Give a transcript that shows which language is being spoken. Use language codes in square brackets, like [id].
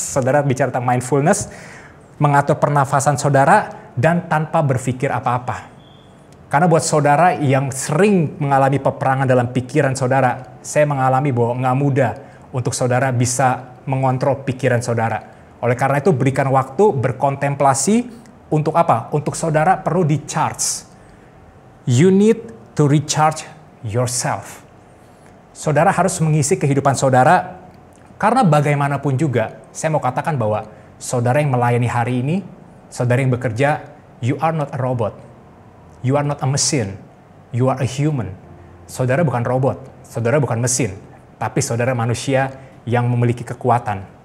[id] Saudara bicara tentang mindfulness, mengatur pernafasan saudara dan tanpa berpikir apa-apa. Karena buat saudara yang sering mengalami peperangan dalam pikiran saudara, saya mengalami bahwa nggak mudah untuk saudara bisa mengontrol pikiran saudara. Oleh karena itu berikan waktu berkontemplasi untuk apa? Untuk saudara perlu di-charge. [en] You need to recharge yourself. [id] Saudara harus mengisi kehidupan saudara, karena bagaimanapun juga, saya mau katakan bahwa saudara yang melayani hari ini, saudara yang bekerja, [en] you are not a robot. You are not a machine. You are a human. [id] Saudara bukan robot, saudara bukan mesin, tapi saudara manusia yang memiliki kekuatan.